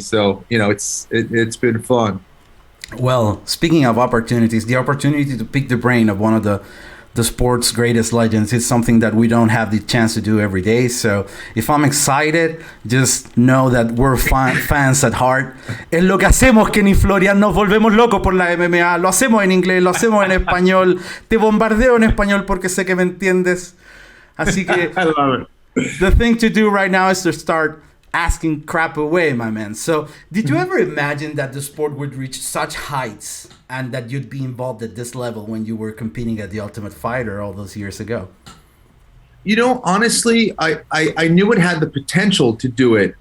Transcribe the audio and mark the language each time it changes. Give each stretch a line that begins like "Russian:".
English: So, it's been fun. Well, speaking of opportunities, the opportunity to pick the brain of one of the sport's greatest legends is something that we don't have the chance to do every day. So if I'm excited, just know that we're fans at heart.
Spanish: Es lo que hacemos, Kenny Florian. Nos volvemos locos por la MMA. Lo hacemos en inglés, lo hacemos en español. Te bombardeo en español porque sé que me entiendes. Así que
English: I love it. The thing to do right now is to start asking crap away, my man. So did you ever imagine that the sport would reach such heights and that you'd be involved at this level when you were competing at The Ultimate Fighter all those years ago? You know, honestly, I knew it had the potential to do it.